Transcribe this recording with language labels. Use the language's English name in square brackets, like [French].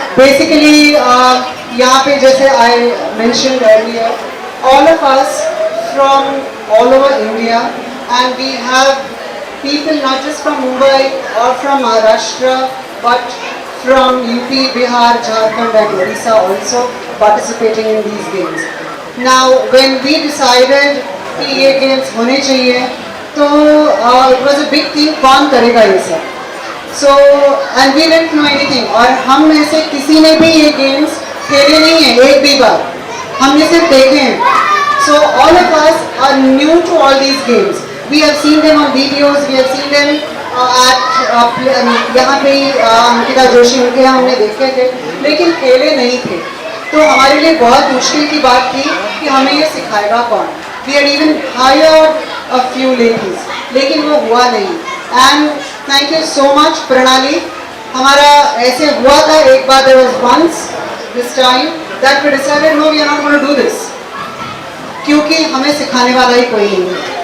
[English] basically [Hindi] यहाँ पे जैसे [English] I mentioned earlier, all of us from all over India, and we have people not just from Mumbai or from Maharashtra but from UP, Bihar, Jharkhand and Orissa also participating in these games. Now when we decided [Hindi] कि ये games होने चाहिए तो [English] it was a big thing, [Hindi] कौन करेगा ये सब. [English] So and we didn't know anything. [Hindi] और हम में से किसी ने भी ये games खेले नहीं है एक भी बार, हमने सिर्फ देखे हैं. [English] So all of us are new to all these games. We have seen them on videos, we have seen them at [Hindi] यहाँ पे अंकिता जोशी उनके यहाँ हमने देखे थे, लेकिन खेले नहीं थे. तो हमारे लिए बहुत मुश्किल की बात थी कि हमें ये सिखाएगा कौन. [English] We had even hired a few ladies, [Hindi] लेकिन वो हुआ नहीं. [English] And thank you so much Pranali. [Hindi] हमारा ऐसे हुआ था एक बार, [English] there was once this time that we decided no, we are not going to do this, [Hindi] क्योंकि हमें सिखाने वाला ही कोई नहीं है.